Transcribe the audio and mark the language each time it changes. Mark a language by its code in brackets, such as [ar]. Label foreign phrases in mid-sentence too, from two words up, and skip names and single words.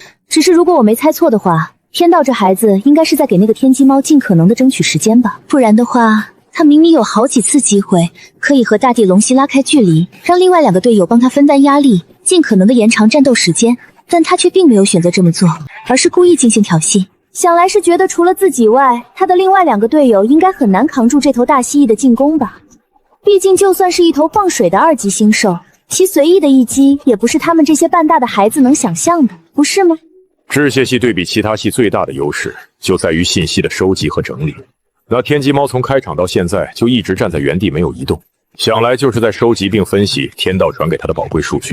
[zh] 只是如果我沒猜錯的話，天道這孩子應該是在給那個天機貓盡可能的爭取時間吧，不然的話，他明明有好幾次機會可以和大地龍息拉開距離，讓另外2個隊友幫他分擔壓力，盡可能的延長戰鬥時間，但他卻並沒有選擇這麼做，而是故意進行挑釁。想來是覺得除了自己外，他的另外2個隊友應該很難扛住這頭大蜥蜴的進攻吧。畢竟就算是一頭放水的2級星獸，其隨意的一擊也不是他們這些半大的孩子能想象的，不是嗎？致謝系對比其他系最大的優勢就在於信息的收集和整理。那天機貓從開場到現在就一直站在原地沒有移動，想來就是在收集並分析天道傳給他的寶貴數據。